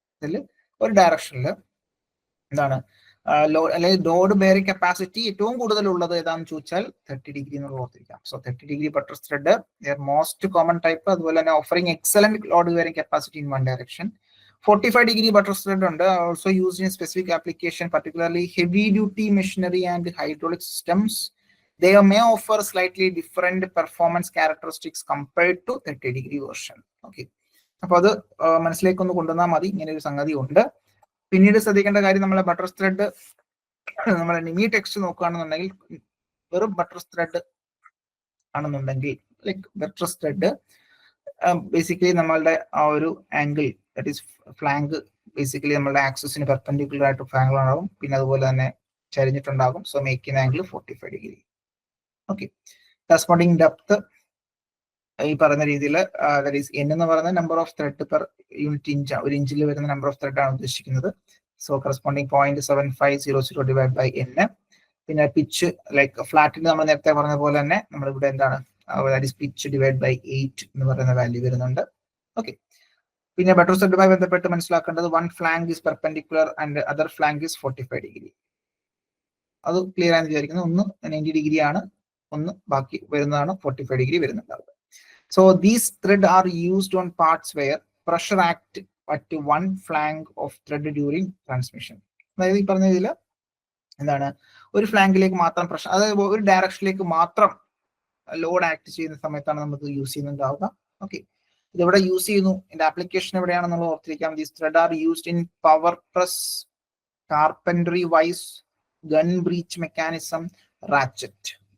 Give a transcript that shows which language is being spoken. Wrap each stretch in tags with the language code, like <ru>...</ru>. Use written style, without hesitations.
<ml>ഇതിൽ ഒരു ഡയറക്ഷനിൽ എന്താണ് അല്ലെങ്കിൽ ലോഡ് ബെയറിംഗ് കപ്പാസിറ്റി ഏറ്റവും കൂടുതൽ ഉള്ളത് ഏതാണെന്ന് ചോദിച്ചാൽ 30 ഡിഗ്രി എന്നുള്ള ഓർത്തിരിക്കാം.</ml> <en>so 30 degree buttress thread most common type,</en> <ml>അതുപോലെ തന്നെ</ml> <en>Offering excellent load bearing capacity in one direction. 45 degree buttress thread ഉണ്ട്, also used in specific application, particularly heavy duty machinery and hydraulic systems. They may offer slightly different performance characteristics compared to 30 degree version.</en> <ml>Okay, അപ്പൊ അത് മനസ്സിലേക്കൊന്ന് കൊണ്ടുവന്നാൽ മതി. ഇങ്ങനെ ഒരു സംഗതി ഉണ്ട്. പിന്നീട് ശ്രദ്ധിക്കേണ്ട കാര്യം, നമ്മളെ ബട്രസ് ത്രെഡ് നമ്മളെ നിമി ടെക്സ്റ്റ് നോക്കുകയാണെന്നുണ്ടെങ്കിൽ വെറും ബട്രസ് ത്രെഡ് ആണെന്നുണ്ടെങ്കിൽ ലൈക്ക് ബട്രസ് ത്രെഡ് ബേസിക്കലി നമ്മളുടെ ആ ഒരു angle that is flank basically നമ്മളുടെ ആക്സിസിന് പെർപെൻഡിക്കുലർ ആയിട്ട് ഫ്ലാങ്ക് ഉണ്ടാകും, പിന്നെ അതുപോലെ തന്നെ ചരിഞ്ഞിട്ടുണ്ടാകും. So making angle 45 degree. Okay, corresponding depth ഈ പറയുന്ന രീതിയിൽ ദാറ്റ് ഈസ് N എന്ന് പറയുന്നത് number of thread per unit inch, ഒരു ഇഞ്ചിൽ വരുന്ന നമ്പർ ഓഫ് ത്രെഡ് ആണ് ഉദ്ദേശിക്കുന്നത്. So corresponding 0.7500 divide by N. പിന്നെ പിച്ച് ലൈക്ക് ഫ്ലാറ്റിന് നമ്മൾ നേരത്തെ പറഞ്ഞ പോലെ തന്നെ നമ്മൾ ഇവിടെ എന്താണ് that is pitch divide by 8 എന്ന് പറയുന്ന വാല്യൂ വരുന്നുണ്ട്. ഓക്കെ, പിന്നെ ബട്രസ് ത്രെഡുമായി ബന്ധപ്പെട്ട് മനസ്സിലാക്കേണ്ടത്</ml> <en>One flank is perpendicular and other flank is 45 degree.</en> <ml>അത് ക്ലിയർ ആണെന്ന് വിചാരിക്കുന്നത്. ഒന്ന് 90 ഡിഗ്രി ആണ്, ഒന്ന് ബാക്കി വരുന്നതാണ് 45 degree വരുന്നുണ്ടാവുക.</ml> <en>So these thread are used on parts where pressure act at one flank of thread during transmission.</en> <ml>അതായത് ഈ പറഞ്ഞ ഇതിൽ എന്താണ് ഒരു ഫ്ലാങ്കിലേക്ക് മാത്രം പ്രഷർ, അതായത് ഒരു ഡയറക്ഷനിലേക്ക് മാത്രം ലോഡ് ആക്ട് ചെയ്യുന്ന സമയത്താണ് നമുക്ക് യൂസ് ചെയ്യുന്നുണ്ടാവുക. ഓക്കെ, ഇതെവിടെ യൂസ് ചെയ്യുന്നു, ഇതിന്റെ application എവിടെയാണെന്നുള്ളത് ഓർത്തിരിക്കാം.</ml> <en>These thread are used in power press, carpentry vice, gun breech mechanism, ratchet.</en>